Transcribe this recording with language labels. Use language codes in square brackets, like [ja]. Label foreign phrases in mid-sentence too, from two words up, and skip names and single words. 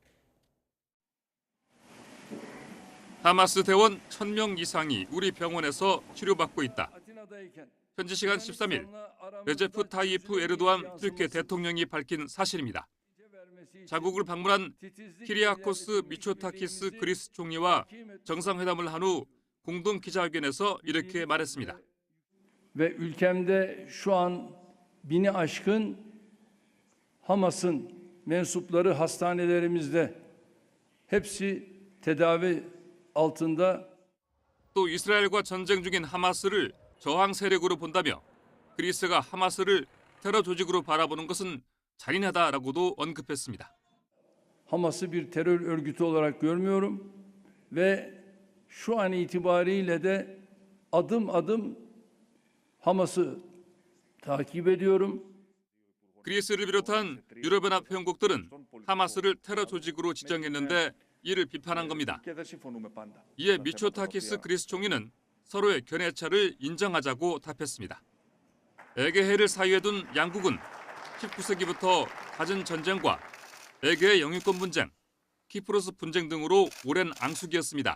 [ko] 하마스 대원 1,000명 이상이 우리 병원에서 치료받고 있다. 현지 시간 13일 레제프 타이프 에르도안 튀르키예 대통령이 밝힌 사실입니다. 자국을 방문한 키리아코스 미초타키스 그리스 총리와 정상회담을 한 후 공동 기자회견에서 이렇게 말했습니다. [tr] Ve ülkemde şu an 1000'i aşkın Hamas'ın mensupları hastanelerimizde hepsi tedavi altında. [ko] 또 이스라엘과 전쟁 중인 하마스를 저항 세력으로 본다며 그리스가 하마스를 테러 조직으로 baра보는 것은 잔인하다라고도 언급했습니다. [tr] Hamas'ı bir terör örgütü olarak görmüyorum ve şu an itibariyle de adım adım Hamas'ı takip ediyorum. [ko] 그리스를 비롯한 유럽연합 회원국들은 하마스를 테러 조직으로 지정했는데 이를 비판한 겁니다. 이에 미초타키스 그리스 총리는 서로의 견해차를 인정하자고 답했습니다. 에게해를 사이에 둔 양국은 19세기부터 갖은 전쟁과 에게해 영유권 분쟁, 키프로스 분쟁 등으로 오랜 앙숙이었습니다.